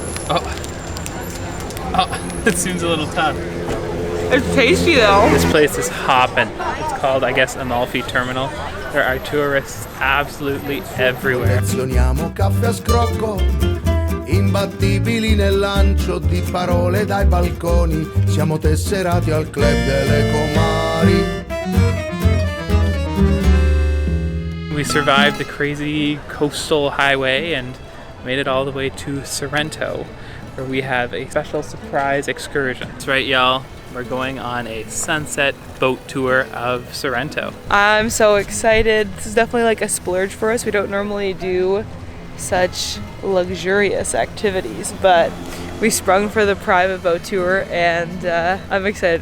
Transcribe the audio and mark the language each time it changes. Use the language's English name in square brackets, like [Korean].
[English] Oh, it seems a little tough. It's tasty though. This place is hopping. It's called, I guess, Amalfi Terminal. There are tourists absolutely everywhere. [Italian] Imbattibili nel lancio di parole dai balconi, siamo tesserati al club delle comari. [English] We survived the crazy coastal highway and made it all the way to Sorrento, where we have a special surprise excursion. That's right, y'all. We're going on a sunset boat tour of Sorrento. I'm so excited. This is definitely like a splurge for us. We don't normally do such luxurious activities, but we sprung for the private boat tour, and I'm excited.